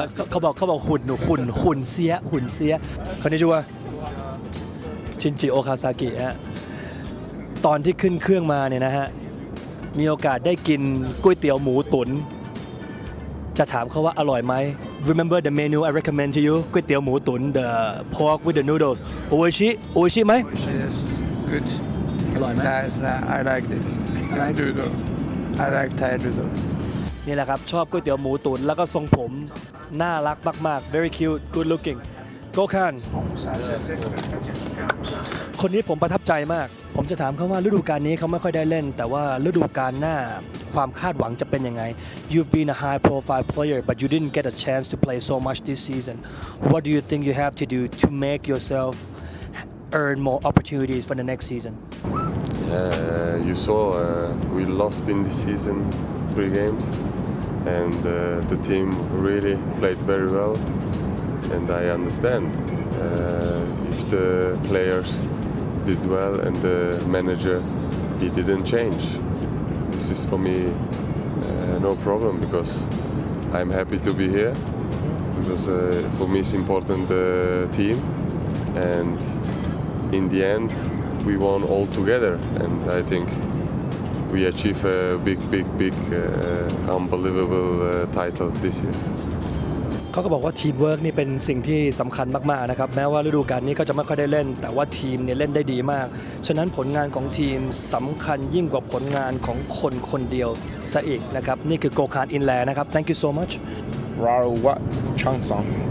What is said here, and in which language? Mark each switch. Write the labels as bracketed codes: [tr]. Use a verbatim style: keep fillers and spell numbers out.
[th] เขาบอกเขาบอกหุ่นหุ่นหุ่นเสียหุ่นเสียคนนี้ชื่อว่าชินจิโอคาซากิฮะตอนที่ขึ้นเครื่องมาเนี่ยนะฮะมีโอกาสได้กินก๋วยเตี๋ยวหมูตุ๋นจะถามเขาว่าอร่อยไหม [en] Remember the menu I recommend to you [th] ก๋วยเตี๋ยวหมูตุ๋น [en] the pork with the noodles [th] โออิชิโออิชิไหม [en] Yes good [th] อร่อยไหม [en] Nice I like this Thai noodle I like Thai noodle [th] นี่แหละครับชอบก๋วยเตี๋ยวหมูตุ๋นแล้วก็ทรงผมน่ารักมากๆ [en] very cute good looking [th] โกคานคนนี้ผมประทับใจมากผมจะถามเขาว่าฤดูกาลนี้เขาไม่ค่อยได้เล่นแต่ว่าฤดูกาลหน้าความคาดหวังจะเป็นยังไง [en] You've been a high profile player but you didn't get a chance to play so much this season What do you think you have to do to make yourself earn more opportunities for the next season uh, You saw uh, we lost in this season three games and uh, the team really played very well and I understand uh, if the players did well and the manager he didn't change this is for me uh, no problem because I'm happy to be here because uh, for me it's important the uh, team and in the end we won all together and I think we achieve a big big big uh, unbelievable uh, title this year [th] เขาก็บอกว่าทีมเวิร์กนี่เป็นสิ่งที่สำคัญมากๆนะครับแม้ว่าฤดูกาลนี้ก็จะไม่ค่อยได้เล่นแต่ว่าทีมเนี่ยเล่นได้ดีมากฉะนั้นผลงานของทีมสำคัญยิ่งกว่าผลงานของคนคนเดียวซะอีกนะครับนี่คือโกคานอินแลนะครับ [en] Thank you so much Rawat Changsong